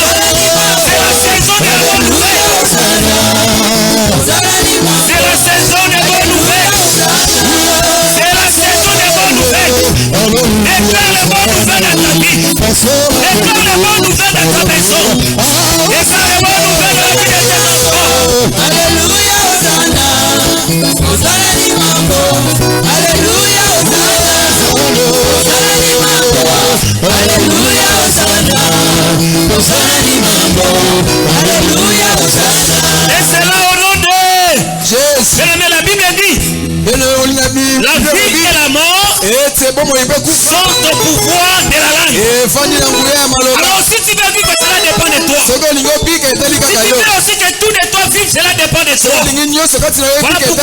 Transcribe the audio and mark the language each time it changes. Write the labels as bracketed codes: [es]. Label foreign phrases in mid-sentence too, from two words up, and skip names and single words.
[fr] C'est la saison de la bonne nouvelle. C'est la saison des bonnes nouvelles. C'est la saison des bonnes nouvelles. Déclare les bonnes nouvelles dans ta vie. Déclare les bonnes nouvelles dans ta maison. Déclare les bonnes nouvelles dans la vie de tes enfants. Alléluia, Hosanna. Hosanna di mambo. Alléluia, Hosanna. Hosanna di mambo. Alléluia, Hosanna. Hosanna di mambo. Alléluia, Hosanna. Et c'est là au nom de Jésus. Mais la Bible dit la vie et la mort sont au pouvoir de la langue. Alors si tu veux vivre, cela dépend de toi. Si tu veux aussi que tout de toi vive, cela dépend de toi.